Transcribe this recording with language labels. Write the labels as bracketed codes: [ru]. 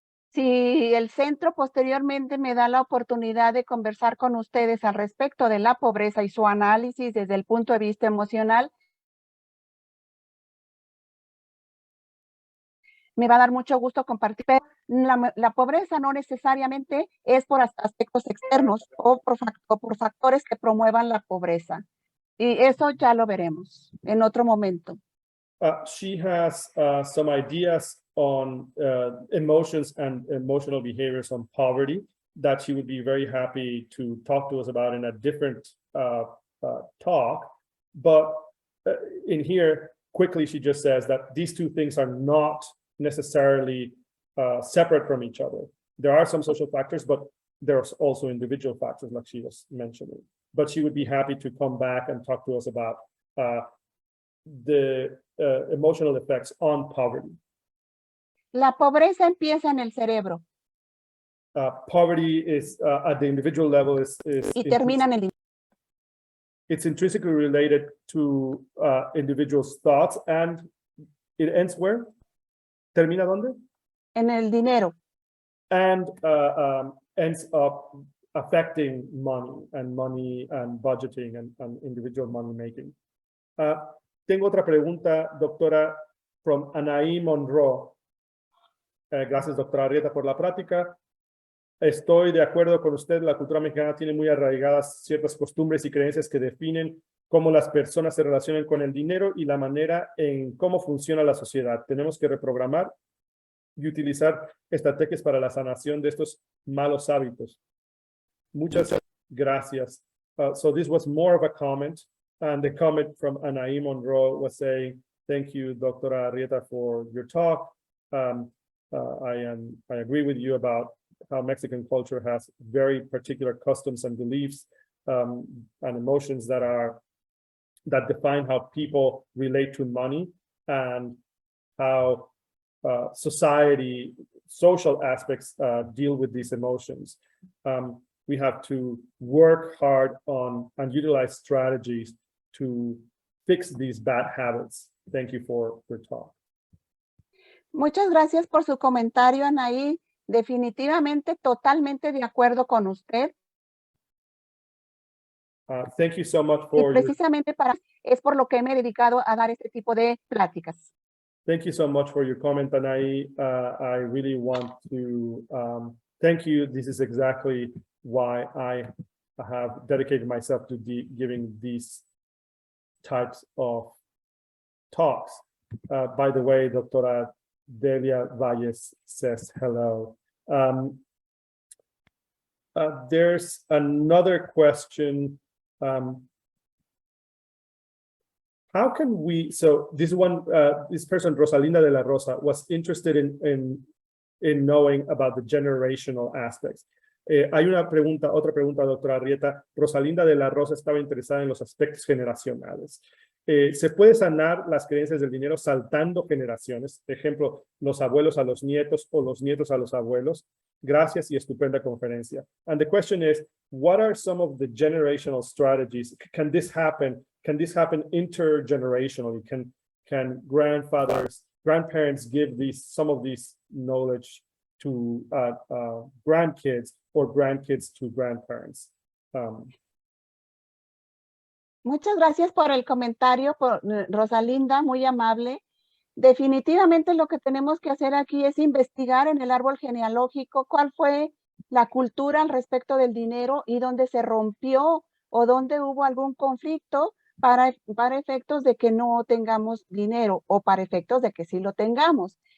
[es] Si el centro posteriormente me da la oportunidad de conversar con ustedes al respecto de la pobreza y su análisis desde el punto de vista emocional, me va a dar mucho gusto compartir. Pero la pobreza no necesariamente es por aspectos externos o por factores que promuevan la pobreza. Y eso ya lo veremos en otro momento. [en] She has some ideas on emotions and emotional behaviors on poverty that she would be very happy to talk to us about in a different talk. But in here, quickly, she just says that these two things are not necessarily separate from each other. There are some social factors, but there's also individual factors, like she was mentioning. But she would be happy to come back and talk to us about the emotional effects on poverty. [es] La pobreza empieza en el cerebro. [en] Poverty is at the individual level [es] y termina en el [en] it's intrinsically related to individuals' thoughts, and it ends where? [es] ¿Termina dónde? En el dinero. [en] And ends up affecting money and budgeting and individual money making. [es] Tengo otra pregunta, doctora, from Anaí Monroe. Gracias, doctora Arrieta, por la práctica. Estoy de acuerdo con usted, la cultura mexicana tiene muy arraigadas ciertas costumbres y creencias que definen cómo las personas se relacionan con el dinero y la manera en cómo funciona la sociedad. Tenemos que reprogramar y utilizar estrategias para la sanación de estos malos hábitos. Muchas gracias. [en] So this was more of a comment, and the comment from Anaí Monroe was saying, thank you, Doctora Arrieta, for your talk. I agree with you about how Mexican culture has very particular customs and beliefs and emotions that define how people relate to money and how social aspects deal with these emotions. We have to work hard on and utilize strategies to fix these bad habits. Thank you for your talk. [es] Muchas gracias por su comentario, Anaí. Definitivamente, totalmente de acuerdo con usted. [en] Thank you so much for [es] y precisamente es por lo que me he dedicado a dar este tipo de pláticas. [en] Thank you so much for your comment, Anaí. I really want to thank you. This is exactly why I have dedicated myself to giving these types of talks. By the way, Doctora Delia Valles says hello. There's another question. How can we, so this person, Rosalinda de la Rosa, was interested in knowing about the generational aspects. [es] Hay otra pregunta, doctora Arrieta. Rosalinda de la Rosa estaba interesada en los aspectos generacionales. ¿Se puede sanar las creencias del dinero saltando generaciones? Ejemplo, los abuelos a los nietos o los nietos a los abuelos. Gracias y estupenda conferencia. [en] And the question is, what are some of the generational strategies? Can this happen? Can this happen intergenerationally? Can grandparents give some of these knowledge to grandkids or grandkids to grandparents? [es] Muchas gracias por el comentario, Rosalinda, muy amable. Definitivamente lo que tenemos que hacer aquí es investigar en el árbol genealógico cuál fue la cultura al respecto del dinero y dónde se rompió o dónde hubo algún conflicto para efectos de que no tengamos dinero o para efectos de que sí lo tengamos.